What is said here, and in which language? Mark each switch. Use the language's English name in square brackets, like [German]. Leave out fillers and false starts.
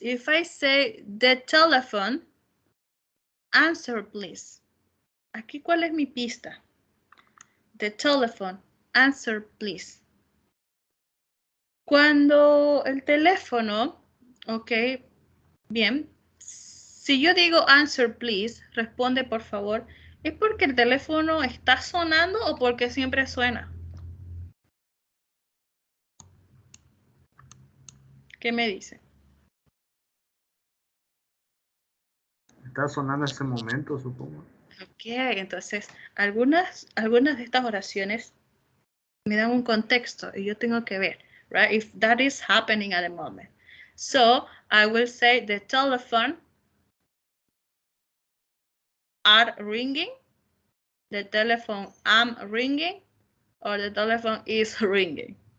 [English] If I say the telephone, answer please. [Spanish] Aquí, ¿cuál es mi pista? [English] The telephone, answer please. [Spanish] Cuando el teléfono, ok, bien. Si yo digo [English] answer please, [Spanish] responde por favor, ¿es porque el teléfono está sonando o porque siempre suena? ¿Qué me dice? Está sonando en ese momento, supongo. Ok, entonces algunas de estas oraciones me dan un contexto y yo tengo que ver, right? [English] If that is happening at the moment. So I will say the telephone are ringing, the telephone am ringing, or the telephone is ringing.